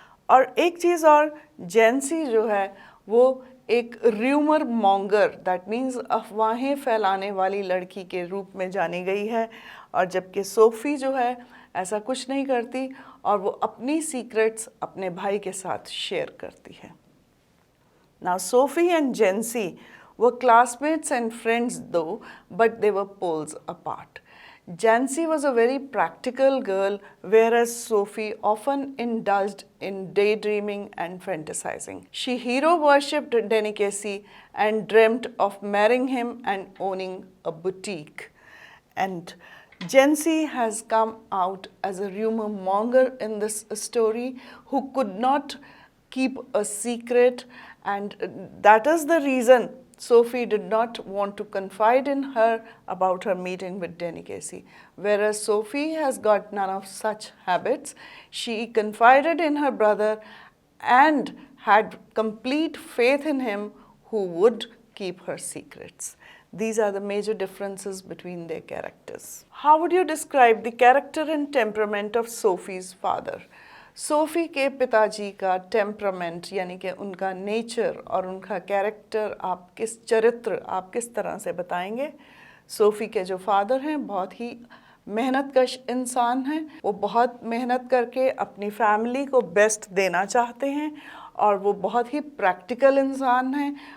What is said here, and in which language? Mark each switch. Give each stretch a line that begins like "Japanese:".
Hindi: और एक चीज़ और, जेंसी जो है वो एक र्यूमर मॉन्गर,
English: that means
Hindi: अफवाहें फैलाने वाली लड़की के रूप में जानी गई है, और जबकि सोफ़ी जो है ऐसा कुछ नहीं करती और वो अपनी सीक्रेट्स अपने भाई के साथ शेयर करती है।
English: Now, Sophie and Jency were classmates and friends though, but they were poles apart. Jancy was a very practical girl, whereas Sophie often indulged in daydreaming and fantasizing. She hero worshipped Danny Casey and dreamt of marrying him and owning a boutique. And Jency has come out as a rumor monger in this story who could not keep a secret, and that is the reason Sophie did not want to confide in her about her meeting with Danny Casey. Whereas Sophie has got none of such habits. She confided in her brother and had complete faith in him who would keep her secrets. These are the major differences between their characters. How would you describe the character and temperament of Sophie's father?
Hindi: SoFi के पिताजी का temperament यानी कि उनका nature और उनका character, आप किस चरित्र आप किस तरह से बताएंगे? सोफ़ी के जो फादर हैं बहुत ही मेहनतकश इंसान हैं। वो बहुत मेहनत करके अपनी फैमिली को बेस्ट देना चाहते हैं और वो बहुत ही प्रैक्टिकल इंसान हैं।